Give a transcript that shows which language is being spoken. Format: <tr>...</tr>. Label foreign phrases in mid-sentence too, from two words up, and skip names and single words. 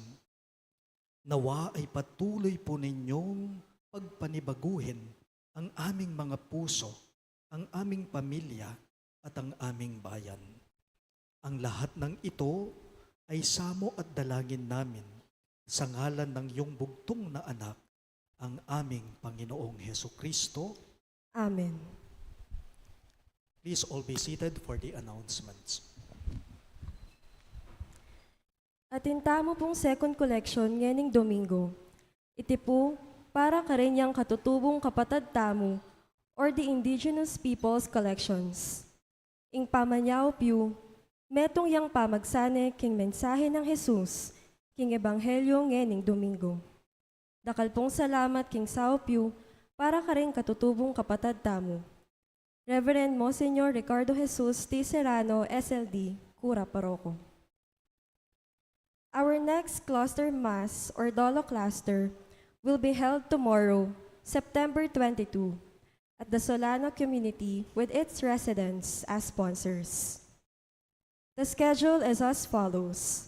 <tl>Nawa ay patuloy po ninyong pagpanibaguhin ang aming mga puso, ang aming pamilya at ang aming bayan. Ang lahat ng ito ay samo at dalangin namin sa ngalan ng iyong bugtong na anak, ang aming Panginoong Hesukristo. Amen.</tl> <en>Please all be seated for the announcements.</en> <pam>Atinta mo pong</pam> <en>second collection</en> <pam>ngening Domingo. Iti po para karinyang katutubong kapatad tamo</pam> <en>or the Indigenous Peoples Collections.</en> <pam>Ing pamanyaw piu, metong yang pamagsane king mensahe ng Jesus, king Ebanghelyo ngening Domingo. Dakal pong salamat king Sao Piu para karing katutubong kapatad tamo.</pam> <en>Reverend Monsignor Ricardo Jesus T. Serrano, SLD, Cura Paroko. Our next cluster mass or Dolo cluster will be held tomorrow, September 22, at the Solano community with its residents as sponsors. The schedule is as follows.</en>